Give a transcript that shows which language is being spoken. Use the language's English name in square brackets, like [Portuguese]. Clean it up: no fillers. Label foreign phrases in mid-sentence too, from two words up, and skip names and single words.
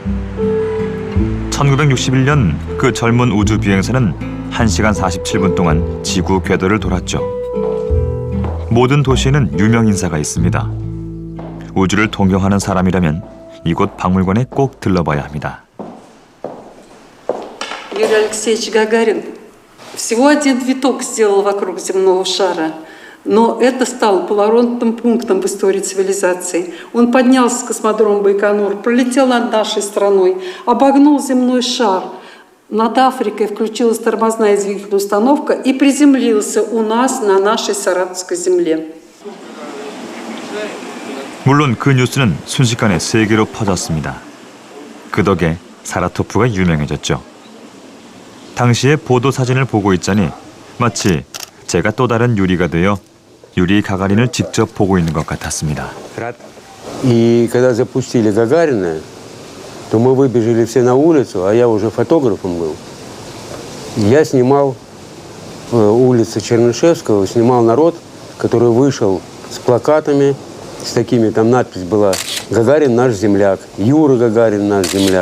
[Korean] 1961년 그 젊은 우주 비행사는 1시간 47분 동안 지구 궤도를 돌았죠. 모든 도시에는 유명 인사가 있습니다. 우주를 동경하는 사람이라면 이곳 박물관에 꼭 들러봐야 합니다. [Russian] Юрий Алексеевич Гагарин всего один виток сделал вокруг земного шара. Но это стало поворотным пунктом в истории цивилизации. Он поднялся с космодрома Байконур, пролетел над нашей страной, обогнул земной шар. Над Африкой включилась тормозная двигательная установка и приземлился у нас на нашей Саратовской земле. [Korean] 물론 그 뉴스는 순식간에 세계로 퍼졌습니다. 그 덕에 사라토프가 유명해졌죠. 당시의 보도 사진을 보고 있자니 마치 제가 또 다른 유리가 되어 유리 가가린을 직접 보고 있는 것 같았습니다. [Russian] И когда запустили Гагарина, то мы выбежали все на улицу, а я уже фотографом был. Я снимал улицу Чернышевского, снимал народ, который вышел с плакатами, с такими, там надпись была «Гагарин наш земляк», «Юра Гагарин наш земляк».